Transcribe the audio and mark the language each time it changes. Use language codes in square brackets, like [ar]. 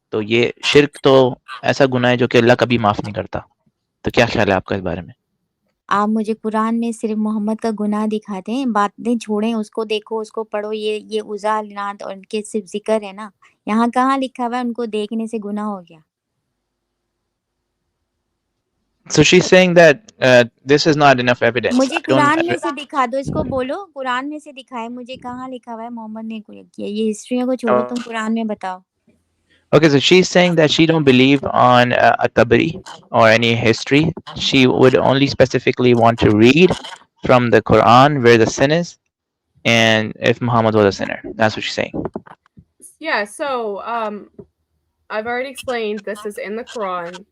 [hi] तो ये शिर्क तो ऐसा गुनाह है जो कि अल्लाह कभी माफ़ नहीं करता। तो क्या ख्याल है आपका इस बारे में? आप मुझे कुरान में सिर्फ मोहम्मद का गुनाह दिखाते हैं, बातें छोड़ें, उसको देखो, उसको पढ़ो। ये उज़ा लात और उनके सिर्फ जिक्र है ना, यहाँ कहाँ लिखा हुआ है उनको देखने से गुनाह हो गया? [en] So she's saying that this is not enough evidence. [hi] मुझे कुरान में से दिखा दो, इसको बोलो कुरान में से दिखाए मुझे, कहाँ लिखा हुआ है मोहम्मद ने किया। ये हिस्ट्रियों को छोड़ो, तुम कुरान में बताओ। [en] Okay, so she's saying that she don't believe on a tabari or any history. She would only specifically want to read from the Quran where the sin is, and if Muhammad was a sinner. That's what she's saying. Yeah, so I've already explained this is in the Quran.